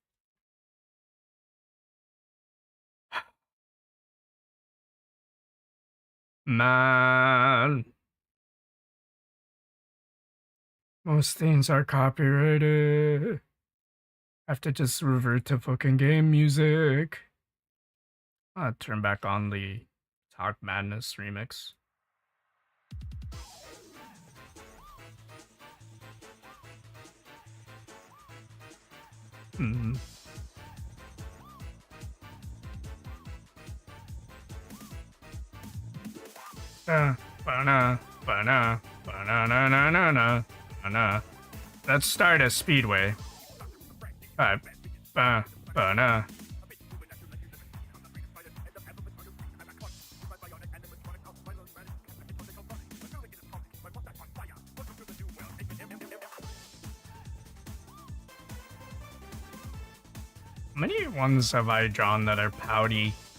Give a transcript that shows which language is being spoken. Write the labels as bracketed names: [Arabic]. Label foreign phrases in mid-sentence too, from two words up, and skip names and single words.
[English] Man, most things are copyrighted. I have to just revert to fucking game music. I'll turn back on the Talk Madness remix. Hmm. Ba-na, ba-na, ba-na-na-na-na-na, ba-na. Let's start a speedway. Ba-na. How many ones have I drawn that are pouty?